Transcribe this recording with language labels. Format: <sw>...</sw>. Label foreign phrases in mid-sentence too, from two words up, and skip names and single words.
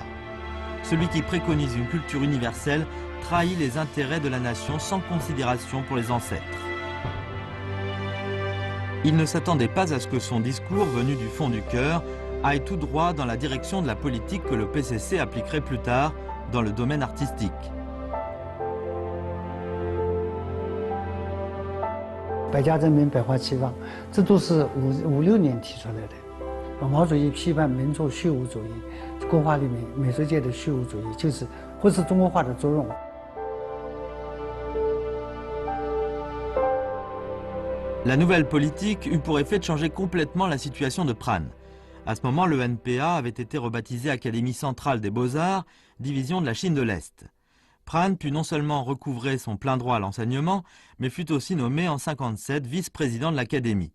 <fr>Celui qui préconise une culture universelle trahit les intérêts de la nation sans considération pour les ancêtres. » Il ne s'attendait pas à ce que son discours, venu du fond du cœur, aille tout droit dans la direction de la politique que le PCC appliquerait plus tard dans le domaine artistique.</fr> <zh>百家争鸣，百花齐放，这都是56年提出来的。毛主席批判民族虚无主义，国画里面美术界的虚无主义就是忽视中国画的作用。</zh> <fr>La nouvelle politique eut pour effet de changer complètement la situation de Pran. À ce moment, le NPA avait été rebaptisé Académie centrale des beaux-arts, division de la Chine de l'Est. Pran put non seulement recouvrer son plein droit à l'enseignement, mais fut aussi nommé en 1957 vice-président de l'Académie.</fr>